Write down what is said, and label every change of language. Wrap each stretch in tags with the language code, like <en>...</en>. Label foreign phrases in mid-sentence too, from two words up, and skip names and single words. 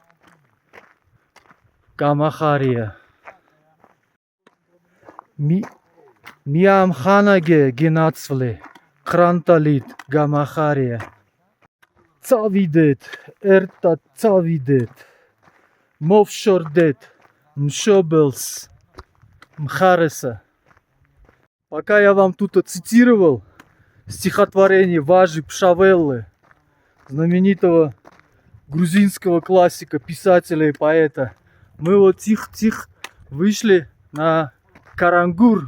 <ka>გამახარია მიამხანაგე გინაცვლე ყრანტალით გამახარია წავიდეთ ერთად წავიდეთ მოვშორდეთ მშობელს მხარესა.</ka> <ru>Пока я вам тут цитировал стихотворение Важи Пшавеллы, знаменитого грузинского классика, писателя и поэта, мы вот тихо-тихо вышли на Карангур.</ru>